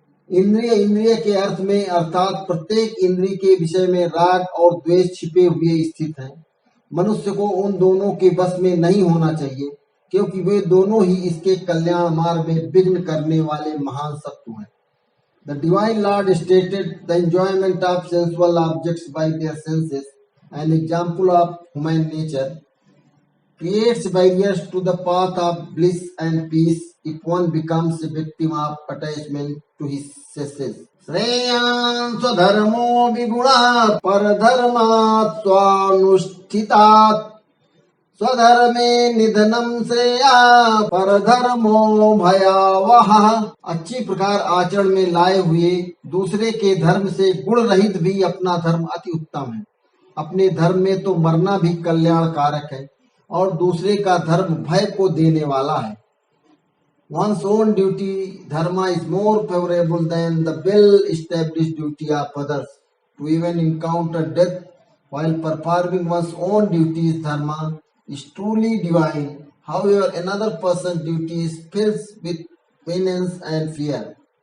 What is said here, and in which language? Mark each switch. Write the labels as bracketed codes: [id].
[hi] इंद्रिय के अर्थ में अर्थात प्रत्येक इंद्रिय के विषय में राग और द्वेष छिपे हुए स्थित हैं। मनुष्य को उन दोनों के बस में नहीं होना चाहिए, क्योंकि वे दोनों ही इसके कल्याण मार्ग में विघ्न करने वाले महान शत्रु हैं। [en] The divine Lord stated the enjoyment of sensual objects by their senses, an example of human nature, creates barriers to the path of bliss and peace if one becomes a victim of attachment to his senses. [sa] श्रेयान् स्वधर्मो विगुणः परधर्मात् स्वानुष्ठितात् स्वधर्मे निधनं श्रेया परधर्मो भयावहः। [hi] अच्छी प्रकार आचरण में लाए हुए दूसरे के धर्म से गुण रहित भी अपना धर्म अति उत्तम है। अपने धर्म में तो मरना भी कल्याणकारक है और दूसरे का धर्म भय को देने वाला है। [en] One's own duty dharma is more favorable than the well-established duty of others. To even encounter death while performing one's own duties dharma is truly divine. However, another person's duty is filled with penance and fear.